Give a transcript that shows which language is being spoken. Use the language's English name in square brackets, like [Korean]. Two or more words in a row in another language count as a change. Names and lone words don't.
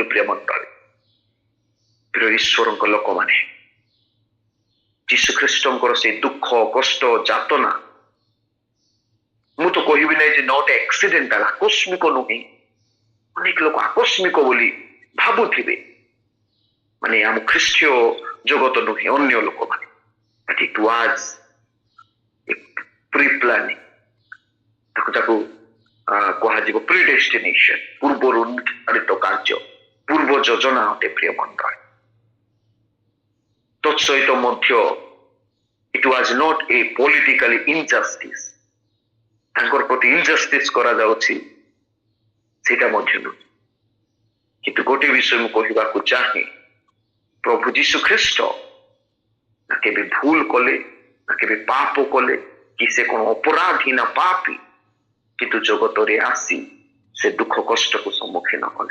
[Odia] ପ୍ରିୟ ମଣ୍ଡଳୀ, ପ୍ରିୟ ଈଶ୍ୱରଙ୍କ ଲୋକମାନେ, ଯୀଶୁ ଖ୍ରୀଷ୍ଟଙ୍କର ସେ ଦୁଃଖ, କଷ୍ଟ, ଯାତନା, ମୁଁ ତ କହିବି ନାହିଁ ଯେ [English] not accidental, [Odia] ଆକସ୍ମିକ ନୁହେଁ। ଅନେକ ଲୋକ ଆକସ୍ମିକ ବୋଲି ଭାବୁଥିବେ, ମାନେ ଆମ ଖ୍ରୀଷ୍ଟୀୟ ଜଗତ ନୁହେଁ, ଅନ୍ୟ ଲୋକମାନେ। [English] But it was a pre-planning, [Odia] ତାକୁ କୁହାଯିବ ପ୍ରିଡେଷ୍ଟିନେସନ, ପୂର୍ବରୁ ନିର୍ଦ୍ଧାରିତ କାର୍ଯ୍ୟ, ପୂର୍ବ ଯୋଜନା ଅଟେ। ପ୍ରିୟ ମଣ୍ଡଳୀ, ତତ୍ସହିତ ମଧ୍ୟ [English] it was not a political injustice, [Odia] ତାଙ୍କର ପ୍ରତି injustice କରାଯାଉଛି ସେଇଟା ମଧ୍ୟ ନୁହେଁ। କିନ୍ତୁ ଗୋଟେ ବିଷୟ ମୁଁ କହିବାକୁ ଚାହେଁ, ପ୍ରଭୁ ଯୀଶୁ ଖ୍ରୀଷ୍ଟ ନା କେବେ ଭୁଲ କଲେ, ନା କେବେ ପାପ କଲେ, କି ସେ କଣ ଅପରାଧୀ ନା ପାପୀ, କିନ୍ତୁ ଜଗତରେ ଆସି ସେ ଦୁଃଖ କଷ୍ଟକୁ ସମ୍ମୁଖୀନ କଲେ।